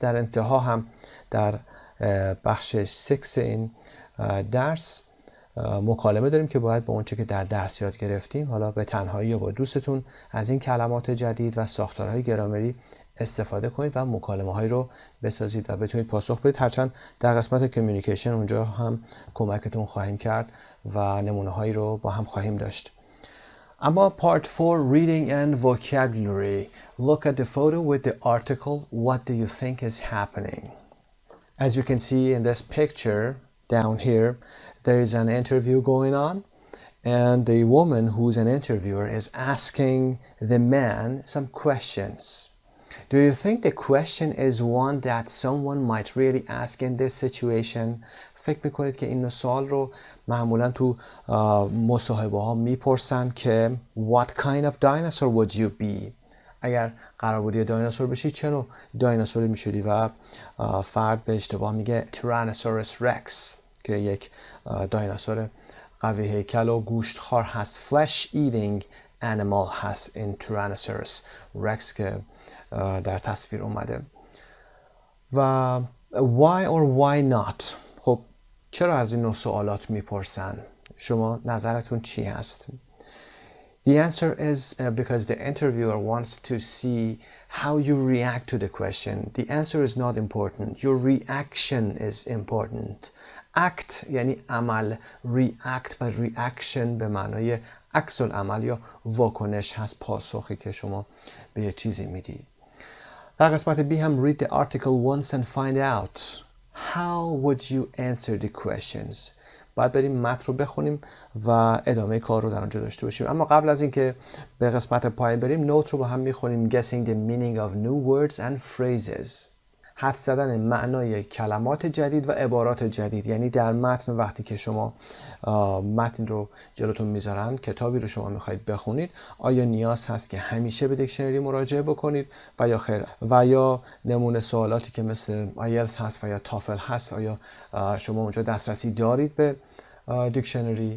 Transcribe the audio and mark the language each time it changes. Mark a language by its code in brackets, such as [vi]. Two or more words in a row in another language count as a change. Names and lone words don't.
[fa] در انتها هم در بخش 6 این درس مکالمه داریم که باید با اونچه که در درس یاد گرفتیم حالا به تنهایی یا با دوستتون از این کلمات جدید و ساختارهای گرامری استفاده کنید و مکالمه هایی رو بسازید و بتونید پاسخ بدید. هرچند در قسمت کمیونیکیشن اونجا هم کمکتون خواهیم کرد و نمونه هایی رو با هم خواهیم داشت. [en] اما Part 4 Reading and Vocabulary. Look at the photo with the article. What do you think is happening? As you can see in this picture down here, there is an interview going on and the woman who's an interviewer is asking the man some questions. Do you think the question is one that someone might really ask in this situation? [fa] فکر میکنید که این سوال رو معمولا تو مصاحبه ها میپرسن که [en] What kind of dinosaur would you be? [fa] اگر قرار بود یه دایناسور بشی چه نوع دایناسوری میشدی؟ و فرد به اشتباه میگه Tyrannosaurus Rex که یک دایناسور قوی هیکل و گوشتخوار هست. [en] Flesh eating animal [fa] هست این Tyrannosaurus Rex که در تصویر اومده. [en] و why or why not؟ [fa] خب چرا از این نوع سوالات میپرسن؟ شما نظرتون چی هست؟ [en] The answer is because the interviewer wants to see how you react to the question. The answer is not important. Your reaction is important. [fa] Act یعنی عمل. React و reaction به معنای عکس العمل یا واکنش هست، پاسخی که شما به یه چیزی میدی. در قسمت B هم [en] read the article once and find out how would you answer the questions. [fa] باید بریم متن رو بخونیم و ادامه کار رو در اونجا داشته باشیم. اما قبل از اینکه به قسمت پایین بریم نوت رو با هم میخونیم. [en] Guessing the meaning of new words and phrases. [fa] حدس زدن معنای کلمات جدید و عبارات جدید. یعنی در متن وقتی که شما متن رو جلوتون میذارن، کتابی رو شما میخواید بخونید، آیا نیاز هست که همیشه به دیکشنری مراجعه بکنید و یا خیر؟ و یا نمونه سوالاتی که مثل آیلتس هست و یا تافل هست، آیا شما اونجا دسترسی دارید به دیکشنری؟